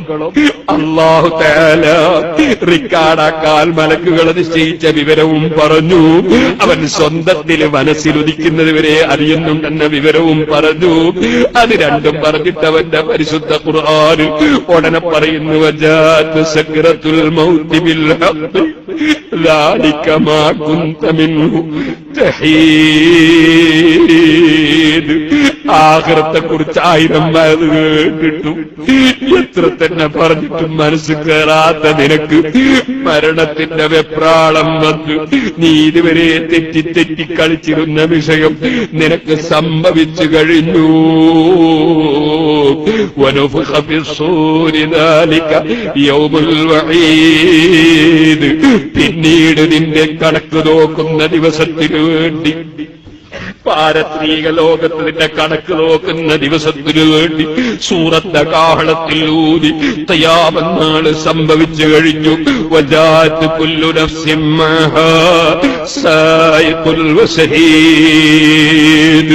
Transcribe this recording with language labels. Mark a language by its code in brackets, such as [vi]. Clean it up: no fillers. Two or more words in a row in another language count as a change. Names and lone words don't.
[ml] അല്ലാഹു തആല റിക്കാർഡാക്കാൻ മലക്കുകളെ നിശ്ചയിച്ച വിവരവും പറഞ്ഞു. അവൻ സ്വന്തത്തിൽ മനസ്സിലുദിക്കുന്നത് വരെ അറിയുന്നുണ്ടെന്ന വിവരവും പറഞ്ഞു. അത് രണ്ടും പറഞ്ഞിട്ട് അവന്റെ പരിശുദ്ധ ഖുർആൻ ഉടനെ പറയുന്നു, [ar] وجاءت سكرة الموت بالحق ذلك ما كنت منه تحيد. [ml] ആഖിറത്തെ കുറിച്ച് 1000 വയത് കേട്ടിട്ടും എത്ര തന്നെ പറഞ്ഞിട്ടും മനസ്സ് കയറാത്ത നിനക്ക് മരണത്തിന്റെ വെപ്രാളം വന്നു. നീ ഇതുവരെ തെറ്റി കളിച്ചിരുന്ന വിഷയം നിനക്ക് സംഭവിച്ചു കഴിഞ്ഞു. [ar] ونفخ في الصور ذلك يوم الوعيد. [ml] പിന്നീട് നിന്റെ കണക്ക് നോക്കുന്ന ദിവസത്തിനു വേണ്ടി, പാരത്രീക ലോകത്ത് നിന്റെ കണക്ക് നോക്കുന്ന ദിവസത്തിനു വേണ്ടി സൂറത്തെ കാഹളത്തിൽ ഊതി ഖിയാമത്ത് സംഭവിച്ചു കഴിഞ്ഞു. [ar] وجاءت كل نفس معها سائق وشهيد.